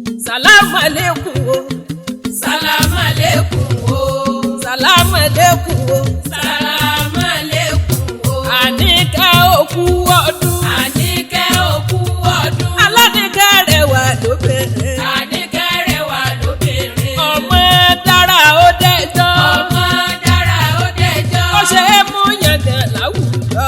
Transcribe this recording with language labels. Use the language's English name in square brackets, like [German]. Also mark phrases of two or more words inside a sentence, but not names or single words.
[Arabic] سلام عليكم o. سلام عليكم o. سلام عليكم o. سلام عليكم o. [Yoruba] Àníkẹ́ òkú ọdún. Àníkẹ́ òkú ọdún. Aládìkẹ́ rẹwà lóbìnrin. Àníkẹ́ rẹwà lóbìnrin. Ọmọ dára ó dẹjọ́. Ọmọ dára ó dẹjọ́. Ó ṣe é mú yangàn láwùjọ.